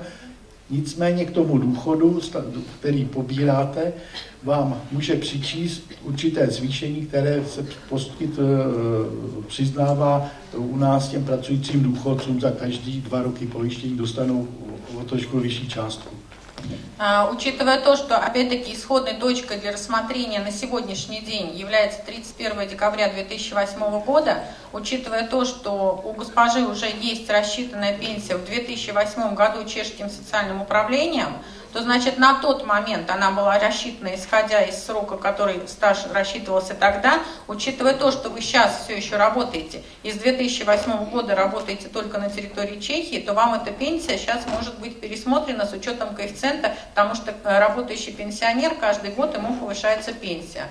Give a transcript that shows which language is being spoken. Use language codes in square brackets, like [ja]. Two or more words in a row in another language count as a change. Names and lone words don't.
[cs] Nicméně k tomu důchodu, který pobíráte, vám může přičíst určité zvýšení, které se přiznává u nás těm pracujícím důchodcům za každý 2 roky pojištění dostanou o trošku vyšší částku. [ru] Учитывая то, что, опять-таки, исходной точкой для рассмотрения на сегодняшний день является 31 декабря 2008 года, учитывая то, что у госпожи уже есть рассчитанная пенсия в 2008 году чешским социальным управлением, то, значит, на тот момент она была рассчитана, исходя из срока, который стаж рассчитывался тогда, учитывая то, что вы сейчас все еще работаете, и с 2008 года работаете только на территории Чехии, то вам эта пенсия сейчас может быть пересмотрена с учетом коэффициента, потому что работающий пенсионер каждый год ему повышается пенсия.